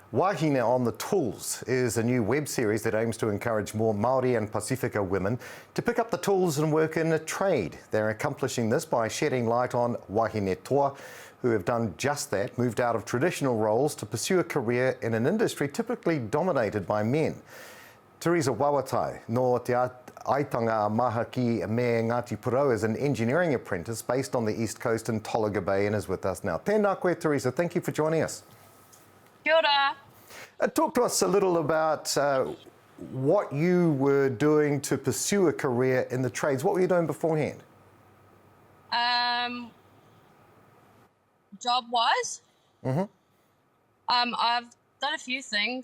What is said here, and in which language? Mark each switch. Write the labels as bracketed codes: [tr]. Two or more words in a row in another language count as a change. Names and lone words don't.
[en] Wāhine on the Tools is a new web series that aims to encourage more Māori and Pasifika women to pick up the tools and work in a trade. They're accomplishing this by shedding light on [mi] wāhine toa, [en] who have done just that, moved out of traditional roles to pursue a career in an industry typically dominated by men. Teresa Wawatai [mi] no te aitanga mahaki me Ngāti Porou [en] is an engineering apprentice based on the East Coast in Tolaga Bay and is with us now. [mi] Tēnā koe, Teresa. [en] Thank you for joining us. [mi] Kia ora. [en] Talk to us a little about what you were doing to pursue a career in the trades. What were you doing beforehand? Job-wise, I've done a few things.